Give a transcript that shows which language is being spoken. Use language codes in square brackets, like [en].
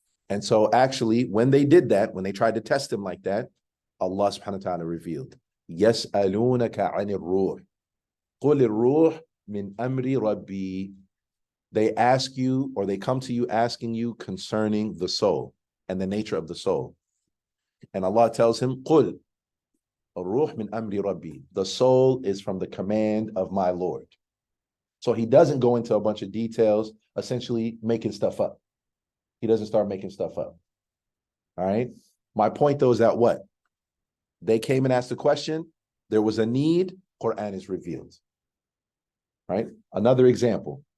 [en] And so actually, when they did that, when they tried to test him like that, Allah subhanahu wa ta'ala revealed, [ar] يَسْأَلُونَكَ عَنِ الرُّوحِ قُلِ الرُّوحِ مِنْ أَمْرِ رَبِّي. [en] They ask you, or they come to you asking you concerning the soul and the nature of the soul. And Allah tells him, [ar] قُلْ الرُّوحِ مِنْ أَمْرِ رَبِّي. [en] The soul is from the command of my Lord. So he doesn't go into a bunch of details, essentially making stuff up. He doesn't start making stuff up. All right. My point though is that what? They came and asked a question. There was a need. Quran is revealed. Right. Another example.